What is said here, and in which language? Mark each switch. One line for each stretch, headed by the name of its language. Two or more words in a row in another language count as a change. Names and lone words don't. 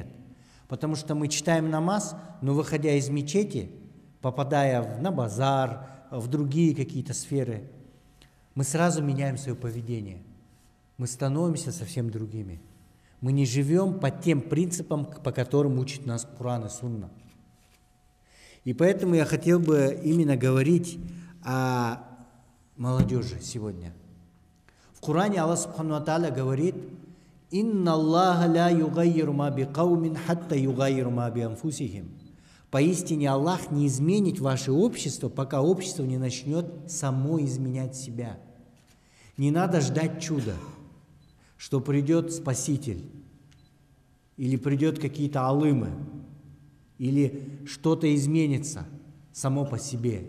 Russian: Потому что мы читаем намаз, но выходя из мечети, попадая на базар, в другие какие-то сферы, мы сразу меняем свое поведение. Мы становимся совсем другими. Мы не живем по тем принципам, по которым учит нас Коран и Сунна. И поэтому я хотел бы именно говорить о молодежи сегодня. В Коране Аллах
Arabic: سبحانه وتعالى
Russian: говорит:
Arabic: «إن الله لا يغير ما بقوم حتى يغيروا ما بأنفسهم».
Russian: Поистине Аллах не изменит ваше общество, пока общество не начнет само изменять себя. Не надо ждать чуда, что придет Спаситель, или придет какие-то алымы, или что-то изменится само по себе.